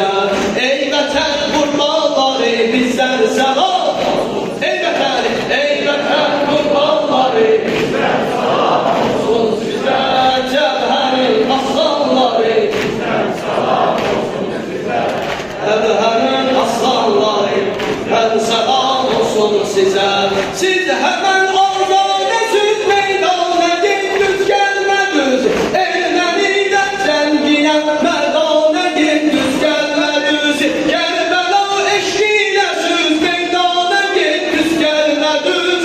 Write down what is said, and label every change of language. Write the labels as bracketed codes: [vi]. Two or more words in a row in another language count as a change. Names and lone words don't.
[tr] Ey vatan kurbanları bizden selam olsun. Ey vatan kurbanları bizden selam olsun size. Cevherin aslanları bizden selam olsun size. [az] Cevherin aslanları sizə. Siz həmən azadəsiz meydana getdiniz, gəlmədiniz. Ermənidən zənginə mərdana getdiniz, gəlmədiniz. Kərbəla eşqilə siz meydana getdiniz, gəlmədiniz.